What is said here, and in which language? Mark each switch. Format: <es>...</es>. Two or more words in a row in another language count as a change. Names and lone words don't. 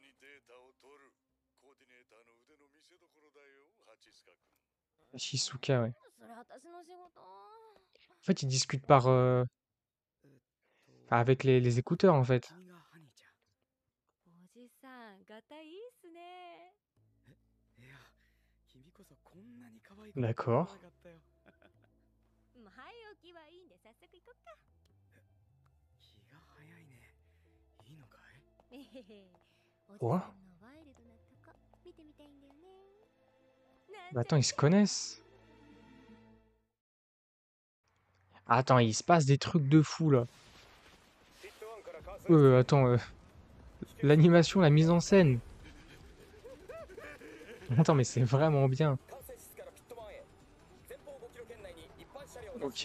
<fr>Shizuka, ouais. En fait, ils discutent par avec les écouteurs, en fait. D'accord.</fr> <ja>まあ、はい起きはいいんで早速行こっか。日が早いね。いいのかい？えへへ、おじ</ja> <fr>Quoi?</fr> <ja>さんのワイルドなとこ見てみたいんだよね。なん</ja> <fr>Bah</fr> <ja>ちゃ</ja> <fr>attends,</fr> <ja>っ</ja> <fr>ils se</fr> <ja>て。</ja> <fr>connaissent? Attends, il se passe des trucs de fou là. Attends, l'animation, la mise en scène. Attends, mais c'est vraiment bien. Ok.</fr>